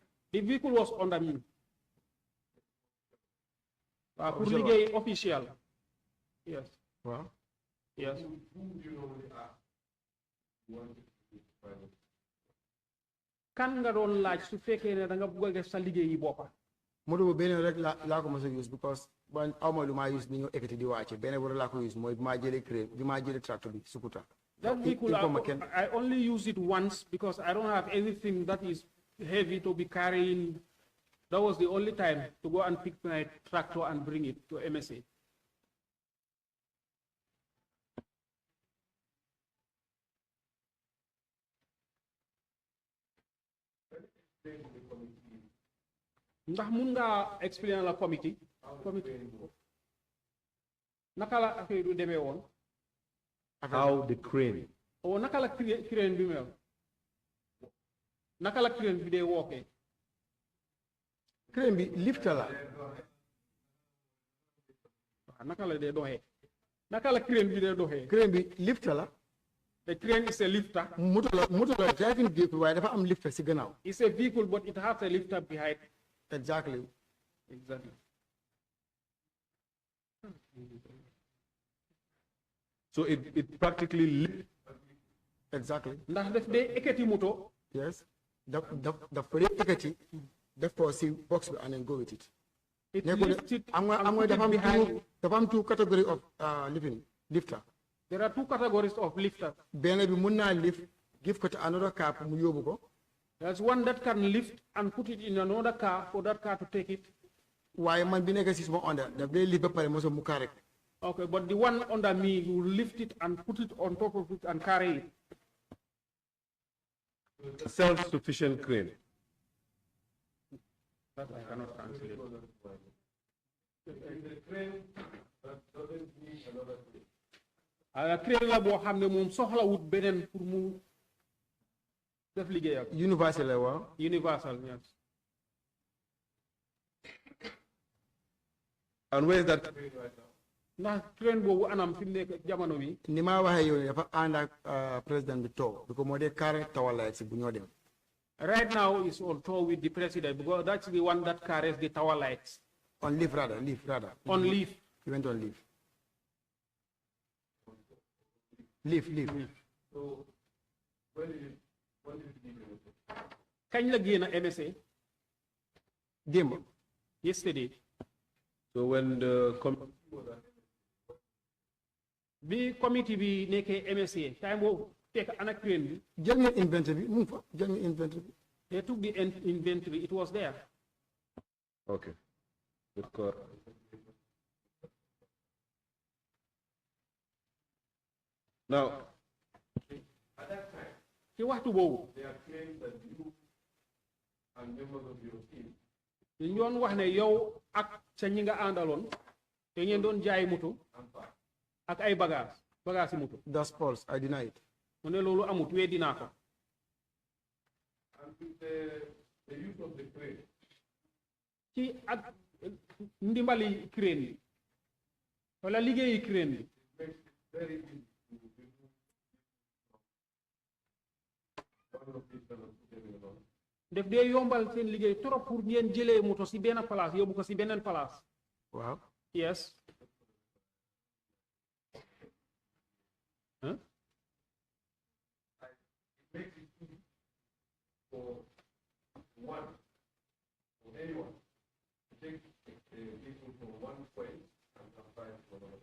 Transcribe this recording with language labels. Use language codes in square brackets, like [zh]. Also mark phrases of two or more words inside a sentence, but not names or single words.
[en] The vehicle was under me. [wo] Pour liggéey official. [en] Yes. [wo] waaw [en] Yes. [wo] Kan nga doon laaj su fekkee ne da nga bëgg a def sa liggéey yi boppa. moto bu benn rek laa ko mos a use because man awma lu maa use ni ñëw ekkati di wàcce benn bu rek laa ko use mooy bi maa jëlee crane bi maa jëlee tractor bi Sukuta. [en] That vehicle, I only use it once because I don't have anything that is heavy to be carrying. That was the only time to go and pick my tractor and bring it to MSA. [wo] Ndax mun nga explain la committee naka la affaire du demee woon. [en] How the crane. [wo] Oh, naka la crane bi mel. Naka la crane bi dee wookee. crane bi lifta la. Naka la dee doxee. Naka la crane bi dee doxee. crane bi lifta la. [en] The crane is a lifter. [wo] moto la driving vehicle waaye dafa am lifta si gannaaw. [en] It's a vehicle but it has a lifter behind. Exactly. So it practically lifts. Exactly. [wo] Ndax def dee ekati moto. [en] Yes. The for ekati. Therefore, see box and then go with it. It lifts it. [wo] Dafa am [en] two category of lifter. There are two categories of lifters. [wo] Benn bi mun naa [en] lift give [wo] ko [en] to another car [wo] mu yóbbu ko. [en] There's one that can lift and put it in another car for that car to take it. [wo] Waaye man bi nekk si suma onda daf dee lift ba pare moso mu carré ko. [en] Okay, but the one under me, you will lift it and put it on top of it and carry it. Self-sufficient crane. That I cannot translate. [wo] Crane la boo xam ne moom soxla wut beneen pour mu def liggéeyam. Universal la waaw. [en] Universal, yes. And where is that crane right now? [wo] Ndax crane boobu anam fi mu nekk jamono bi. Ni ma waxee yow dafa ànd ak président bi toog because moo dee carré tawalaay si bu ñoo dem. [en] Right now is on tour with the president because that's the one that carries the tower lights. On leave rather. On leave. He went on leave. Leave. So when did you leave? [wo] Kañ la génn MSA? Démb. [en] Yesterday. So when the committee was [wo] bi committee bi nekkee MSA time boobu fekk ana crane bi. Jël ngeen inventory bi mu ngi fa jël ngeen inventory bi. [en] They took the inventory. It was there. okay. Good. Now, at that time, [wo] ci waxtu boobu. [en] they are claiming that you and members of your team [wo] ñu doon wax ne yow ak sa ñi nga àndaloon te ngeen doon jaay moto ak ay bagage moto. [en] That's false. I deny it. [wo] mu ne loolu amut wee dinaa ko. [en] and with the use of the crane, [wo] ci ak ndimbali crane bi wala liggéeyi crane bi. [en] makes it very easy to remove one location and put them in another. [wo] def dee yombal seen liggéey [fr] trop pour [wo] ngeen jëlee moto si benn place yóbbu ko si beneen place. Waaw. [en] Yes. It makes it easy for anyone to take a vehicle from one point and apply it to another.